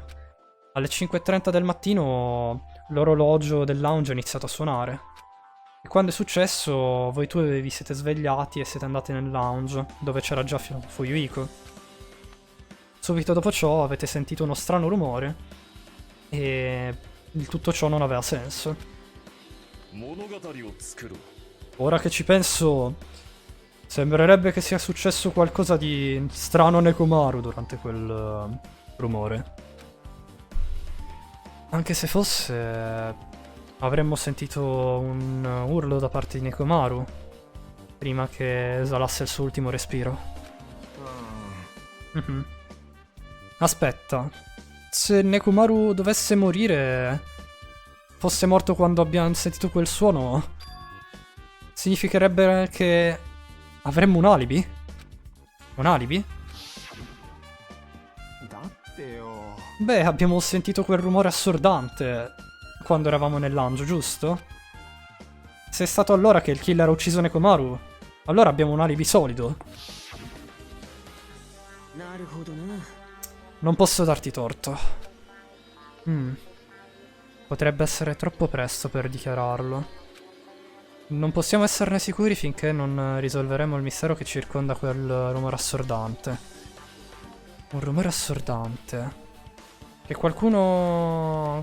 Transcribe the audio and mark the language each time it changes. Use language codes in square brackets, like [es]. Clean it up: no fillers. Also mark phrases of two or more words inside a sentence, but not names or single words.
[it] Alle 5:30 del mattino l'orologio del lounge ha iniziato a suonare. E quando è successo, voi due vi siete svegliati e siete andati nel lounge, dove c'era già Fuyuhiko. Subito dopo ciò avete sentito uno strano rumore, e il tutto ciò non aveva senso. [ja] 物語を作ろう [it] Ora che ci penso, sembrerebbe che sia successo qualcosa di strano a Nekomaru durante quel rumore. Anche se fosse... avremmo sentito un urlo da parte di Nekomaru prima che esalasse il suo ultimo respiro. Mhm. Aspetta, se Nekomaru dovesse morire, fosse morto quando abbiamo sentito quel suono, significherebbe che avremmo un alibi? Un alibi? [ja] だってよ [it] Beh, abbiamo sentito quel rumore assordante quando eravamo nel lounge, giusto? Se è stato allora che il killer ha ucciso Nekomaru, allora abbiamo un alibi solido. [ja] なるほどな [it] Non posso darti torto. Potrebbe essere troppo presto per dichiararlo. Non possiamo esserne sicuri finché non risolveremo il mistero che circonda quel rumore assordante. Un rumore assordante. Che qualcuno...